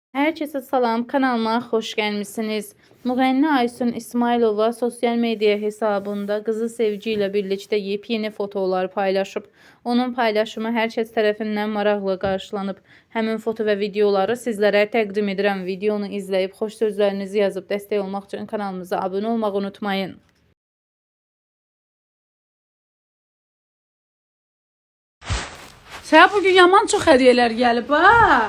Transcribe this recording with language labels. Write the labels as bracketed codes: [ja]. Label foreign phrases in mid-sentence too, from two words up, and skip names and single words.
[tr] Herkese salam, kanalıma hoş gelmişsiniz. Müğənni Aysun İsmailova sosyal medya hesabında kızı Sevgi ile birlikte yepyeni fotolar paylaşıb. [az] Onun paylaşımı herkes tərəfindən maraqla qarşılanıb. Həmin foto və videoları sizlərə təqdim edirəm. Videonu izləyib xoş sözlərinizi yazıb dəstək olmaq üçün kanalımıza abunə olmağı unutmayın. Sənə bugün yaman çox hədiyələr gəlib ha.